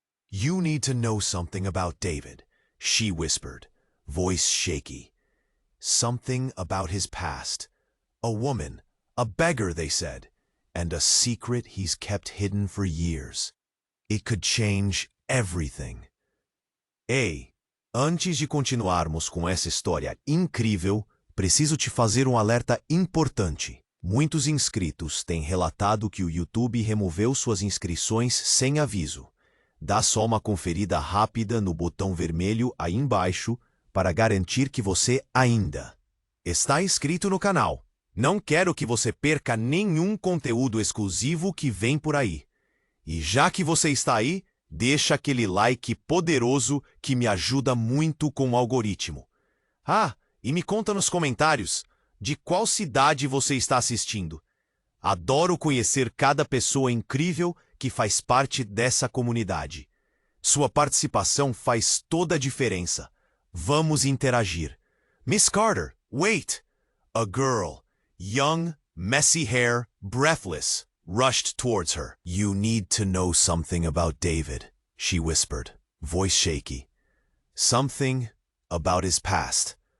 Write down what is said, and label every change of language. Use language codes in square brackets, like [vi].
[en] "You need to know something about David," she whispered, voice shaky. Something about his past. A woman, a beggar, they said, and a secret he's kept hidden for years. It could change everything. [pt] Ei, antes de continuarmos com essa história incrível, preciso te fazer um alerta importante. Muitos inscritos têm relatado que o YouTube removeu suas inscrições sem aviso. Dá só uma conferida rápida no botão vermelho aí embaixo para garantir que você ainda está inscrito no canal. Não quero que você perca nenhum conteúdo exclusivo que vem por aí. E já que você está aí, deixa aquele like poderoso que me ajuda muito com o algoritmo. Ah, e me conta nos comentários de qual cidade você está assistindo. Adoro conhecer cada pessoa incrível que faz parte dessa comunidade. Sua participação faz toda a diferença. Vamos interagir. [en] Miss Carter, wait! A girl, young, messy hair, breathless, rushed towards her. "You need to know something about David," she whispered, voice shaky. Something about his past.